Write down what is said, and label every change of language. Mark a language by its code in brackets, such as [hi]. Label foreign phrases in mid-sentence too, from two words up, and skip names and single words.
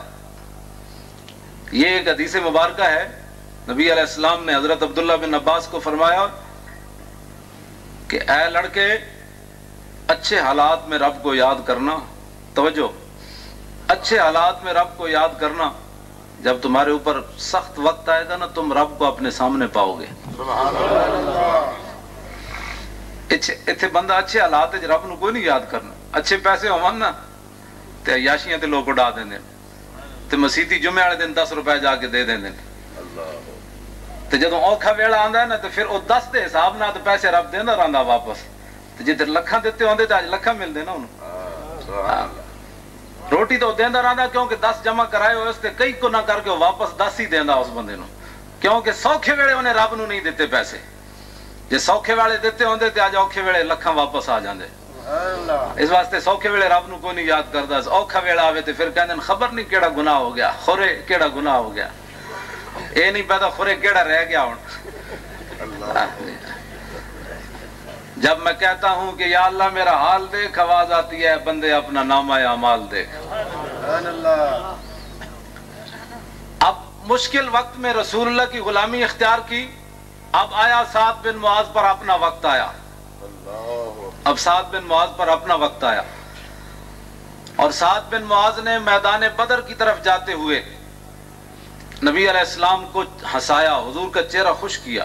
[ur] یہ ایک حدیث مبارکہ ہے، نبی علیہ السلام نے حضرت عبداللہ بن عباس کو فرمایا کہ اے لڑکے، اچھے حالات میں رب کو یاد کرنا، توجہ، اچھے حالات میں رب کو یاد کرنا، جب تمہارے اوپر سخت وقت آئے گا نا تم رب کو اپنے سامنے پاؤ گے۔ [pa] اتنے بندہ اچھے حالات رب نو کوئی نہیں یاد کرنا، اچھے پیسے ہون نا تے عیاشیاں تے لوگ اڑا دیں تے مسیتی جمعے والے دن 10 روپے جا کے دے دیں تے جدوں اوکھا ویلا آندا ہے نا تے پھر او 10 دے حساب نال تے پیسے رب دیندا رہندا واپس، تے جے لکھاں دتے ہوندے تے اج لکھاں ملدے نا انہوں۔ روٹی تو دیندا رہندا کیونکہ 10 جمع کرائے ہوئے اس تے کئی کو نہ کر کے واپس 10 ہی دیندا اس بندے نو، کیونکہ سوکھے ویلے انہیں رب نو نہیں دتے پیسے، جے سوکھے والے دیتے ہوندے تے اج اوکھے ویلے لکھاں واپس آ جاندے۔ اس واسطے سوکھے ویلے رب نو کوئی نہیں یاد کردا، اوکھا ویلا آوے تے پھر کہندے خبر نہیں کیڑا گناہ ہو گیا، خورے کیڑا گناہ ہو گیا، اے نہیں پتا خورے کیڑا رہ گیا ہن۔ [ur] جب میں کہتا ہوں کہ یا اللہ میرا حال دیکھ، آواز آتی ہے بندے اپنا نامہ اعمال دیکھ۔ اب مشکل وقت میں رسول اللہ کی غلامی اختیار کی، اب آیا سعد بن معاذ پر اپنا وقت آیا، اب سعد بن معاذ پر اپنا وقت آیا، اور سعد بن معاذ نے میدان بدر کی طرف جاتے ہوئے نبی علیہ السلام کو ہنسایا، حضور کا چہرہ خوش کیا۔